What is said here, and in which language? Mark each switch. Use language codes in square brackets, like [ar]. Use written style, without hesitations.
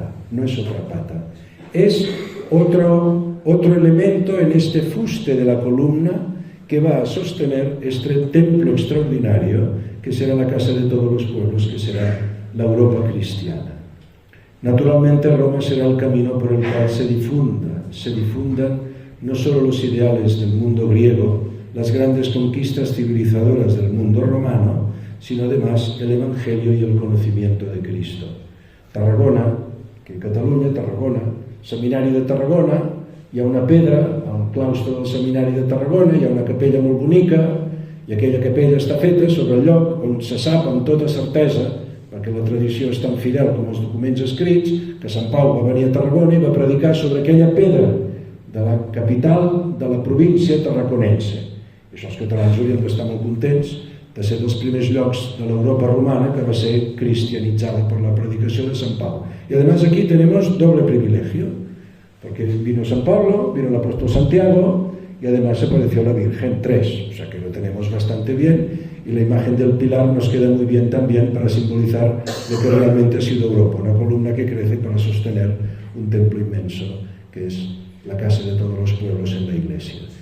[es] No es otra pata, es otro elemento en este fuste de la columna que va a sostener este templo extraordinario que será la casa de todos los pueblos, que será la Europa cristiana. Naturalmente Roma será el camino por el cual se difundan no solo los ideales del mundo griego, las grandes conquistas civilizadoras del mundo romano, sino además el Evangelio y el conocimiento de Cristo. [ca] Tarragona, Tarragona, Seminari de Tarragona, hi ha una pedra, al claustre del Seminari de Tarragona, hi ha una capella molt bonica, i aquella capella està feta sobre el lloc on se sap amb tota certesa, perquè la tradició és tan fidel com els documents escrits, que Sant Pau va venir a Tarragona i va predicar sobre aquella pedra de la capital de la província tarraconense. I això els catalans haurien d'estar molt contents de ser dels primers llocs de l'Europa romana que va ser cristianitzada per la predicació de Sant Pau. [es] Y además aquí tenemos doble privilegio, porque vino San Pablo, vino el apóstol Santiago y además apareció la Virgen, 3, o sea que lo tenemos bastante bien, y la imagen del pilar nos queda muy bien también para simbolizar lo que realmente ha sido Europa, una columna que crece para sostener un templo inmenso que es la casa de todos los pueblos en la Iglesia.